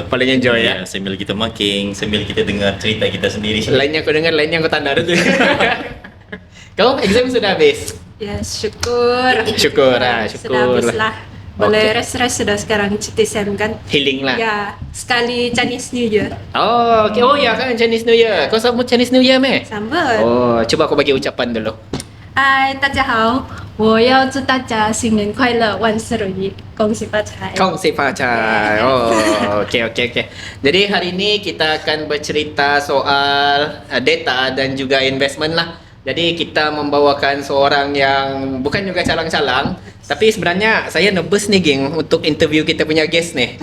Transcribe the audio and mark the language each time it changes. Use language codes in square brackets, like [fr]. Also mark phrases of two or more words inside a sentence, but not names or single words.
[ms] Paling enjoy ya. Sambil kita making, sambil kita dengar cerita kita sendiri. Lainnya kau dengar, lainnya kau tanda tu. Kau exam sudah habis? Ya, syukur. Syukur. Sudah habis lah. Boleh rest-rest sudah sekarang cuti SEM kan. Healing lah. Ya, sekali Chinese New Year. Oh, okay. Oh ya kan Chinese New Year. Kau sambut Chinese New Year meh? Sambut. Oh, coba kau bagi ucapan dulu. [zh] 嗨，大家好，我要祝大家新年快乐，万事如意，恭喜发财。 [ms] Kongsi Pacai. Oh, okey. Jadi hari ini kita akan bercerita soal data dan juga investment lah. Jadi kita membawakan seorang yang bukan juga calang-calang, tapi sebenarnya saya nervous nih geng untuk interview kita punya guest nih.